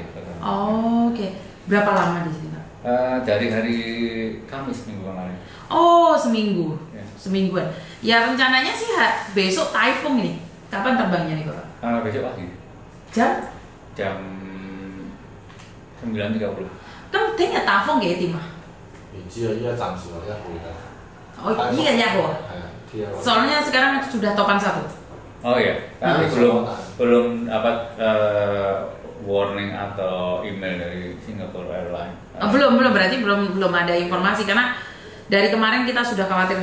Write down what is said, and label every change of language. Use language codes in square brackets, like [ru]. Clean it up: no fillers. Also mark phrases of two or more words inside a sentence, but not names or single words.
[id] Oke. Berapa lama di sini Pak? Dari hari Kamis minggu kemarin. Oh seminggu, Ya. semingguan. Ya rencananya sih besok Taifung ini. Kapan terbangnya nih Pak? Besok pagi. Jam 9:30. [yue] 咁聽日打風幾點啊？唔知啊，依家暫時話一號㗎。 [id] Oh iya ya kok. Soalnya sekarang sudah topan 1. Oh iya, tapi belum warning atau email dari Singapore Airlines. Belum berarti belum ada informasi karena dari kemarin kita sudah khawatir.